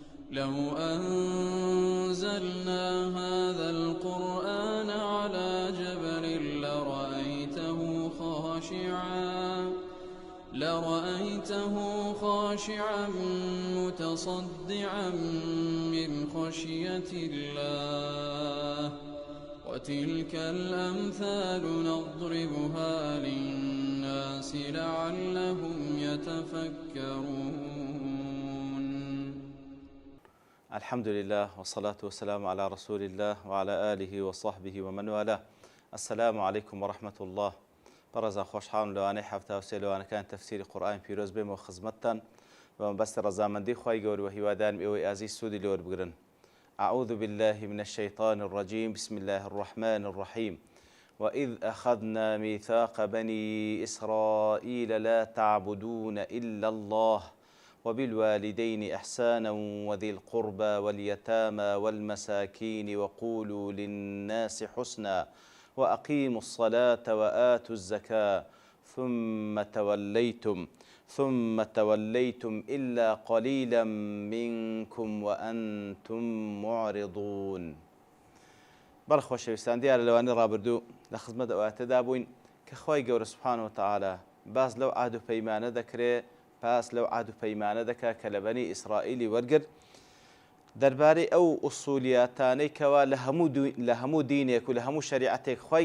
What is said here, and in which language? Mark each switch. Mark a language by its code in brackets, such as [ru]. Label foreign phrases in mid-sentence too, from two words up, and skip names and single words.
[ar] لو أنزلنا هذا القرآن على جبل لرأيته خاشعا متصدعا من خشية الله وتلك الأمثال نضربها للناس لعلهم يتفكرون. الحمد لله والصلاة والسلام على رسول الله وعلى آله وصحبه ومن والاه. السلام عليكم ورحمة الله. [ckb] برزان خوشحال لوانەی هەفتە و سێ لەوانەکان تەفسیری قورئان پیرۆز بێمەوە خزمەتتان بە مەبەستی ڕەزامەندی خوای گەورە و هیوادارم ئێوەی ئازیز سوودی لێ وەربگرن. [ar] أعوذ بالله من الشيطان الرجيم بسم الله الرحمن الرحيم وإذ أخذنا ميثاق بني إسرائيل لا تعبدون إلا الله وبالوالدين إحسانا وذي القربى واليتامى والمساكين وقولوا للناس حسنا وأقيموا الصلاة وآتوا الزكاة ثم توليتم إلا قليلا منكم وأنتم معرضون. [ckb] بەڵێ خۆشەویستان، دیارە لەوانەی ڕابردوو لە خزمەت ئەواتەدا بووین کە خوای گەورە [ar] سوبحانە وتەعالە [ckb] باس لەو عاد و پەیمانە دەکرێت، پاس لەو عاد و پەیمانە دەکات کە لە بەنی ئیسرائیلی وەرگرت دەربارەی ئەو ئوسولیاتانەی کەوا لە هەموو دینێک و لە هەموو شەریعەتێک خوای